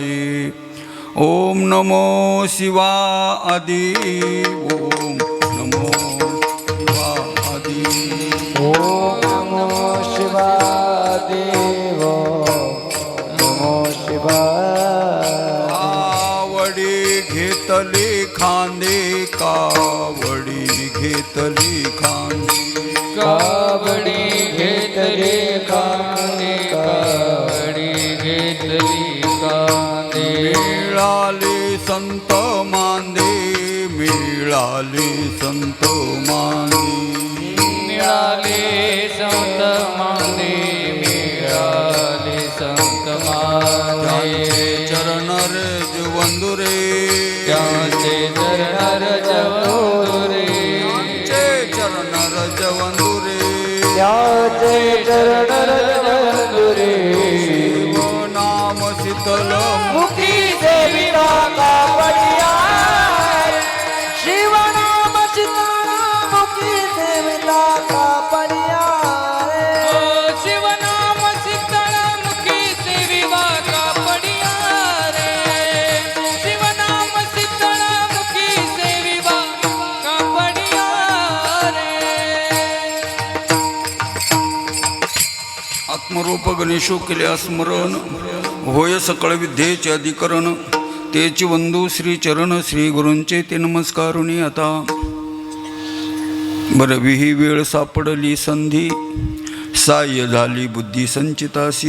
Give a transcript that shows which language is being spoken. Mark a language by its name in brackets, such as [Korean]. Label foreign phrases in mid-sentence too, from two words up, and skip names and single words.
[Sanskrit] ओम नमो शिवाय. ओम नमो शिवाय. ओम नमो शिवाय. नमो शिवाय. [Marathi] कावडी घेतली खांदे, कावडी घेतली खांदे. कावडी घेतली कांदे, कावडी घेतली कांदे. मिळाले संत मांदे, मिळाले संत मांदे. मिळाले संत मांदे, मिळाले संत मांदे. चरण रज वंदुरे, त्याचे चरण रज वंदुरे. चरण रज वंदुरे, त्याचे चरण रज वंदुरे. शिव नाम शीतल मुखी सेविता कापडिया. शिव नाम शीतल मुखी सेविता कापडिया. शिव नाम शीतल मुखी सेविता कापडिया रे. शिव नाम शीतल मुखी सेविता कापडिया रे. आत्मरूप गणेशो केले स्मरण, होय सकळ विद्येचे अधिकरण. तेची वंदू श्री चरण, श्री गुरूंचे ते नमस्कारुनी. आता बरवी ही वेळ सापडली संधी, साह्य झाली बुद्धी संचितासी.